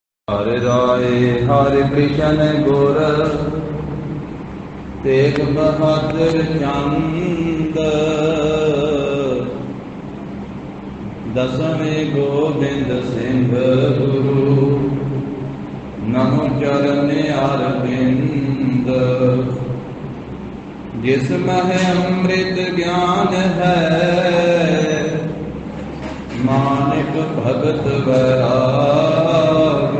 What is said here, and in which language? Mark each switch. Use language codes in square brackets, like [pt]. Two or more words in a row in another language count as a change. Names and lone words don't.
[hi] हरे राय हरे कृष्ण गुर तेग बहादुर चंद दसवें गोबिंद सिंह गुरु नमो चरण अरविंद। जिसमें अमृत ज्ञान है मानिक भगत वैराग।